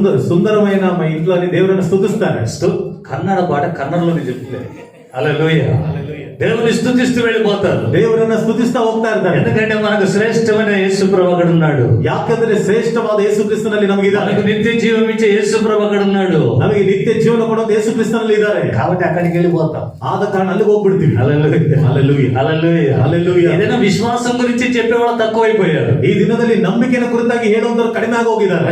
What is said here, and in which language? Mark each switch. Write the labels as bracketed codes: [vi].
[te] సుందరమైన మా ఇంట్లో అని దేవుని స్తుతిస్తారు. కన్నడ పాట కన్నడలోనే చెప్తే హల్లెలూయా. దేవుని స్తుతిస్తూ వెళ్ళిపోతారు, [kn] ದೇವರನ್ನ ಸ್ತುತಿಸ್ತಾ ಹೋಗ್ತಾ ಇರ್ತಾರೆ. [te] ఎందుకంటే మనకు శ్రేష్టమైన యేసు ప్రభు అక్కడ ఉన్నాడు. [kn] ಯಾಕಂದ್ರೆ ಶ್ರೇಷ್ಠವಾದ ಯೇಸು ಕ್ರಿಸ್ತನಲ್ಲಿ ನಮಗಿದ್ದಾರೆ. [te] మనకు నిత్య జీవం ఇచ్చే యేసు ప్రభు అక్కడ ఉన్నాడు. [kn] ನಮಗೆ ನಿತ್ಯ ಜೀವನ ಕೊಡೋದು ಯೇಸು ಕ್ರಿಸ್ತನಲ್ಲಿ ಇದ್ದಾರೆ. [te] కాబట్టి అక్కడికి వెళ్ళిపోతాం. [kn] ಆದ ಕಾರಣ ಅಲ್ಲಿಗೆ ಹೋಗ್ಬಿಡ್ತೀವಿ. [te] హల్లెలూయా. హల్లెలూయా. హల్లెలూయా. హల్లెలూయా. ఏదైనా విశ్వాసం గురించి చెప్పేవాళ్ళు తక్కువైపోయారు. [kn] ಈ ದಿನದಲ್ಲಿ ನಂಬಿಕೆಯ ಕುರಿತಾಗಿ ಹೇಳುವಂತರು ಕಡಿಮೆ ಆಗಿ ಹೋಗಿದ್ದಾರೆ.